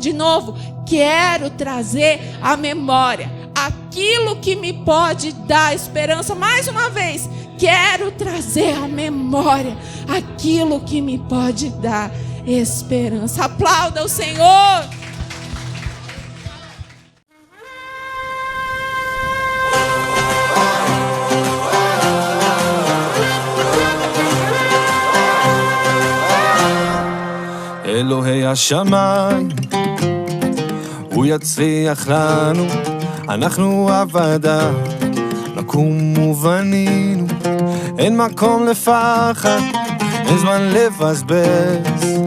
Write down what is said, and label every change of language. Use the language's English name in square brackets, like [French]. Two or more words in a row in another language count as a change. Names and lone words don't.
[Portuguese] De novo, quero trazer à memória aquilo que me pode dar esperança. Mais uma vez, quero trazer à memória aquilo que me pode dar esperança. Aplauda o Senhor. [Hebrew] אלוהי השמיים, הוא יצליח לנו, אנחנו עבדיו, נקום ובנינו, אין מקום לפחד, אין זמן לבזבז.